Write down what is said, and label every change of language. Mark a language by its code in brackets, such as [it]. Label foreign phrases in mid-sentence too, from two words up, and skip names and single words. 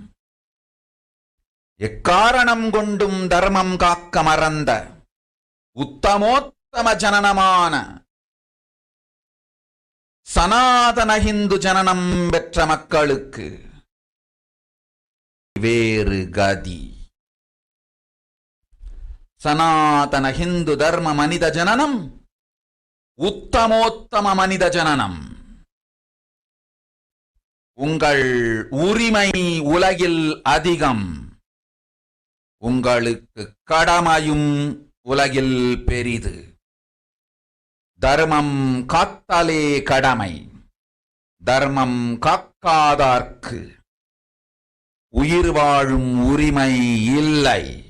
[ta] எக்காரணம் கொண்டும் தர்மம் காக்க மறந்த உத்தமோத்தம ஜனனமான சனாதன ஹிந்து ஜனனம் பெற்ற மக்களுக்கு வேறு கதி. சனாதன ஹிந்து தர்ம மனித ஜனனம் உத்தமோத்தம மனித ஜனனம். உங்கள் உரிமை உலகில் அதிகம், உங்களுக்கு கடமையும் உலகில் பெரிது. தர்மம் காத்தாலே கடமை, தர்மம் காக்காதார்க்கு உயிர் வாழும் உரிமை இல்லை.